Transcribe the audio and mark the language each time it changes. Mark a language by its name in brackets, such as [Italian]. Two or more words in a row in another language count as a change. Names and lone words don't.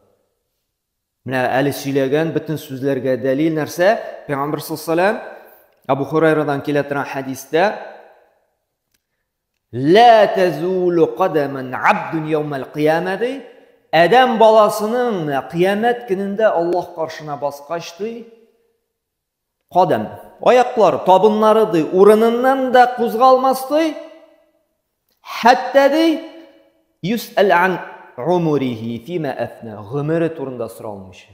[Tatar] Менә әле сөйләгән бөтен сүзләргә дәлил нәрсә? Пәйгамбер саллаллаху Абу Хурайрадан килә торган хадистә [Arabic] لا تزول قدم عبد يوم القيامة [Tatar] Адам баласының қиямет күнендә Аллаһ каршына баскач ди, кадам, аяклары, табыннары ди, урыныннан да кузгалмас ди, хәтта ди [Arabic] يسأل عن عمره فيما أفناه, [Tatar] гомере турында соралмыйча.